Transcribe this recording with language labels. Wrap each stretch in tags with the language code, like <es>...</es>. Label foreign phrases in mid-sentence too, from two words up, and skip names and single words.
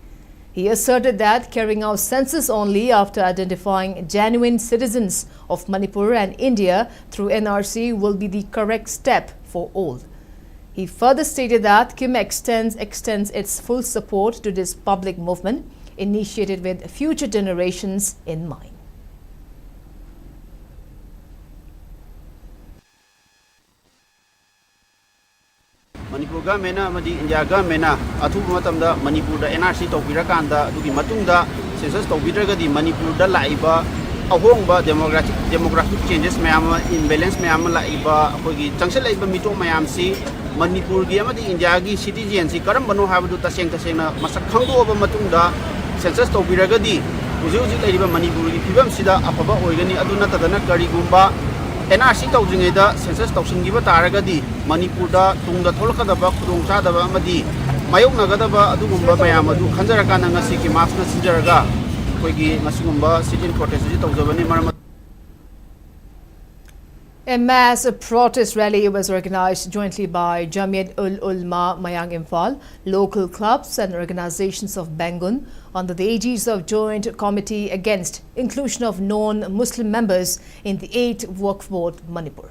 <en>He asserted that carrying out census only after identifying genuine citizens of Manipur and India through NRC will be the correct step for all. He further stated that KIMEX extends its full support to this public movement initiated with future generations in mind.</en> <mni>Manipur government amadi India government athuba matamda Manipur da NRC tawbirakanda adugi matungda census tawbidragadi Manipur da laiba ahongba</mni> <en>demographic changes</en> <mni>mayam imbalance mayam laiba akogi changsel laiba mito mayam si Manipur gi amadi India gi citizen si karam bano habadu taseng na masak khangdo aba matungda census tawbiragadi uji laiba Manipur gi phibam sida afaba oigani aduna tadana karigumba NRC tawjingeda census tawsingiba taragadi Manipur da tungda tholakadaba khudongchadaba amadi mayoknagadaba adugumba mayam adu khanjarakana ngasi ki marks na sinjaraga koigi masingumba</mni> <en>sit-in protest</en> <mni>ji tawjabani maram.</mni> <en>A mass protest rally was organized jointly by Jamiat ul Ulma Mayang Imphal, local clubs and organizations of Bangun under the aegis of Joint Committee Against Inclusion of Non-Muslim Members in the 8th Waqf Board Manipur.</en>